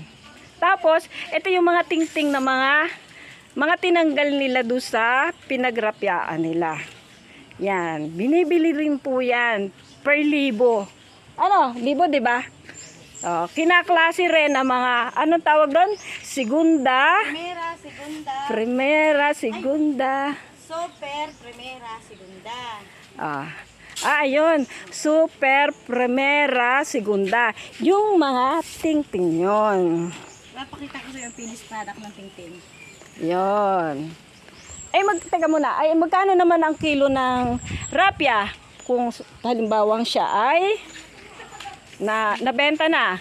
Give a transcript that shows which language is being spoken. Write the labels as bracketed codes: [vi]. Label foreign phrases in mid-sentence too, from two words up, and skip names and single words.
[tl] Tapos, ito yung mga tingting na mga tinanggal nila doon sa pinagrapyaan nila. Yan. Binibili rin po yan. Per libo. Libo, diba? Kinaklase rin ang mga, anong tawag doon? Segunda. Primera, segunda. Super, primera, segunda. Ayun. Super, primera, segunda. Yung mga tingting yun. Papakita ko sa yung finished product ng tingting. Yun. Teka muna. Magkano naman ang kilo ng rapya? Kung halimbawang siya ay nabenta na.